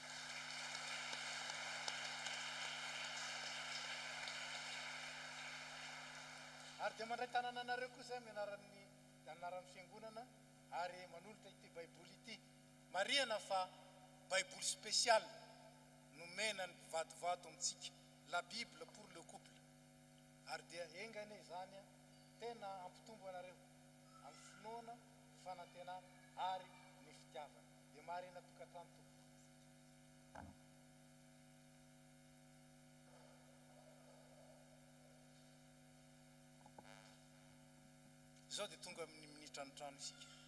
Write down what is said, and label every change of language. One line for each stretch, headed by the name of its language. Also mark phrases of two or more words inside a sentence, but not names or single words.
Malagasy: Ary dia mandray tanana anareo koa zay anaran'ny fiangonana ary manolotra ity baiboly ity. Marihana fa baiboly spécial nomena ny mpivadivady amintsika,
French: la Bible pour le couple.
Malagasy: Ary dia engane zany tena ampitombo anareo amin'ny finoana, fanantenana ary ny fitiavana. Dia marihana tokantrano tompo. Izao dia tonga amin'ny minitra ny trano isika.